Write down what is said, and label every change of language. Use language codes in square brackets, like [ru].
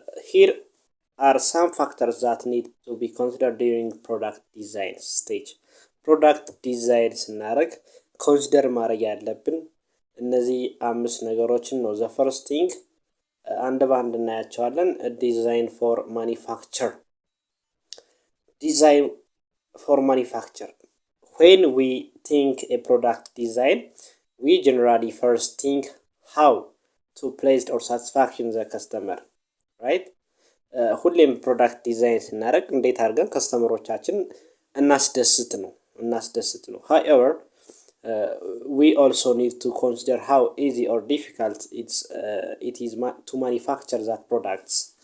[en] Here are some factors that need to be considered during product design stage. [am] Product design ስናደርግ ኮንሲደር ማድረግ ያለብን እነዚህ አምስት ነገሮችን ነው። [en] The first thing [am] አንድ ባንድ እናያቸዋለን። [en] Design for manufacture. Design for manufacture. When we think a product design, we generally first think how to place or satisfaction the customer, right? [am] ሁሌም ፕሮዳክት ዲዛይን ስናደርግ እንዴት አድርገን ከስተመሮቻችን እናስደስት ነው። [en] However, we also need to consider how easy or difficult it is to manufacture that products.